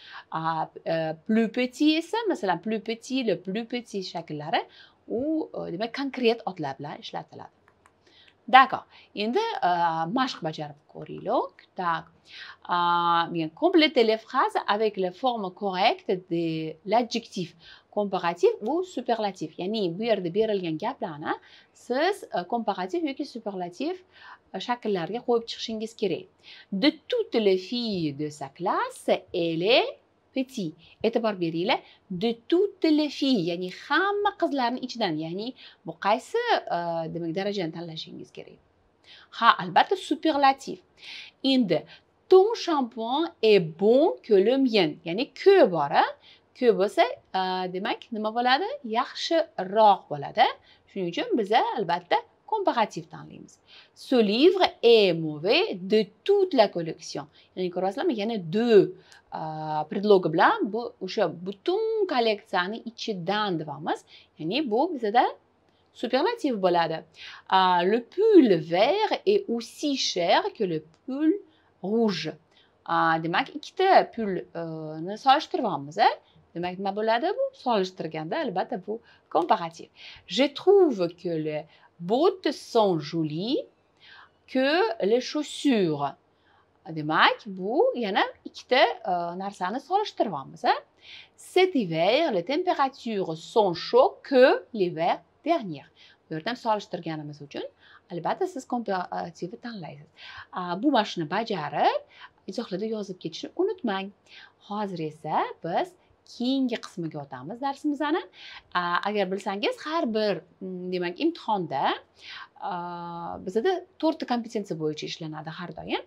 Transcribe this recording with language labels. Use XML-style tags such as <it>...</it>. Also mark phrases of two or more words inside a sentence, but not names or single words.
<fr>Plus petit</fr> <uz>esa masalan</uz> <fr>plus petit, le plus petit</fr> <uz>shakllari u demak konkret otlar bilan ishlatiladi.</uz> <fr>D'accord.</fr> <uz>Endi mashq bajarib ko'raylik. Так.</uz> <fr>Bien, complétez les phrases avec les formes correctes de l'adjectif comparatif ou superlatif.</fr> <uz>Ya'ni bu yerda berilgan gaplarni siz komparativ yoki superlativ shakllarga qo'yib chiqishingiz kerak.</uz> <fr>De toutes les filles de sa classe, elle est petit.</fr> <uz>E'tibor beringlar,</uz> <fr>de toutes les filles,</fr> <uz>ya'ni hamma qizlarning ichidan, ya'ni bu qaysi demak darajani tanlashingiz kerak. Albatta superlativ. Endi</uz> <fr>ton shampuan est bon que le mien,</fr> <uz>ya'ni que bor, que bo'lsa, demak nima bo'ladi? Yaxshiroq bo'ladi. Shuning uchun biz albatta comparatif tanlaymiz.</uz> <fr>Ce livre est mauvais de toute la collection.</fr> <uz>Ya'ni ko'rasizlarmi, yana deux predlogi bilan bu o'sha butun kolleksiyani ichidan deymiz. Ya'ni bu bizda superlativ bo'ladi.</uz> <fr>Le pull vert est aussi cher que le pull rouge.</fr> <uz>Demak, ikkita pullni solishtiryapmiz. Demak, nima bo'ladi bu? Solishtirganda albatta bu comparatif.</uz> <fr>Je trouve que les bottes sont jolies que les chaussures.</fr> <uz>Demak, bu yana ikkita narsani solishtiryapmiz.</uz> <fr>Cet hiver, les températures sont chaudes que l'hiver dernier.</fr> <uz>Bu yerda ham solishtirganimiz uchun albatta siz komparativni tanlaysiz. Bu mashqni bajarib, izohlarda yozib ketishni unutmang. Hozir esa biz keyingi qismiga o'tamiz darsimizni. Agar bilsangiz, har bir demak imtihonda bizda 4 ta kompetensiya bo'yicha ishlanadi har doim.</uz>